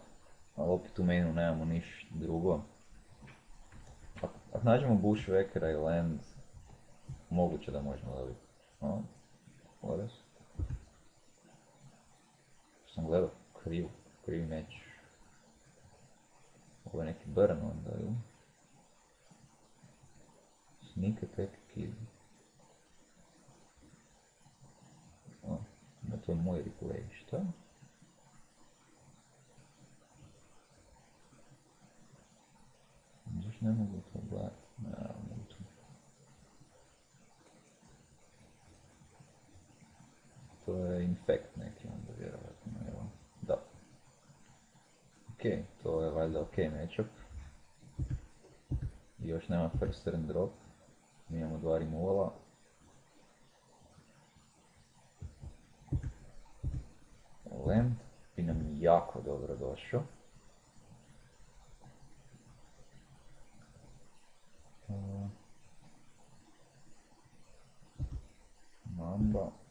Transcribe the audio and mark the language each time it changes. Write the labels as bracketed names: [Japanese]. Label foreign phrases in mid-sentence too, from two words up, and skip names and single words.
[Croatian] Ali opet u menu nemamo niš drugo. Ako nađemo Bushwhackera i Land, moguće da možemo dobiti. Horace. Sam gledao krivi meč. Ovo je neki burn onda, ili? [English] Sneak attack kid. [Croatian] To je moj replay, šta? Zašto ne mogu to gledati? Ne mogu to. To je infect neki onda vjerovatno, evo. Da. Ok, to je valjda [English] ok matchup. [Croatian] I još nema [English] first turn drop. [Croatian] Mi imamo dva removala. Land bi nam jako dobro došao. Mamba.